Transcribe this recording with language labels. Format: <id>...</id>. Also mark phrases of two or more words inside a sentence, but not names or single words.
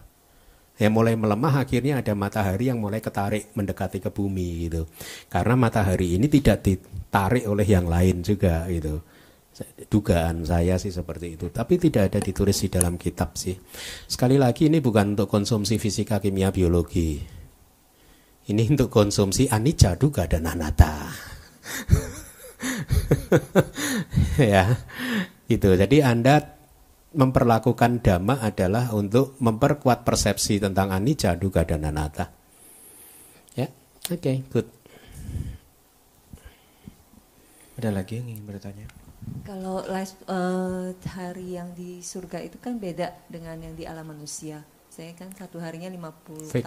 <id>Ya mulai melemah, akhirnya ada matahari yang mulai ketarik mendekati ke bumi gitu. Karena matahari ini tidak ditarik oleh yang lain juga gitu. Dugaan saya sih seperti itu, tapi tidak ada ditulis di dalam kitab sih. Sekali lagi ini bukan untuk konsumsi fisika, kimia, biologi. Ini untuk konsumsi</id> <pi>anicca, dukkha,</pi> <id>dan anatta. Ya, gitu. Jadi Anda memperlakukan dhamma adalah untuk memperkuat persepsi tentang</id> <pi>anicca, dukkha,</pi> <id>dan anatta. Ya, oke, good. Ada lagi yang ingin bertanya? Kalau hari yang di surga itu kan beda dengan yang di alam manusia. Saya kan satu harinya 50 Fix.</id>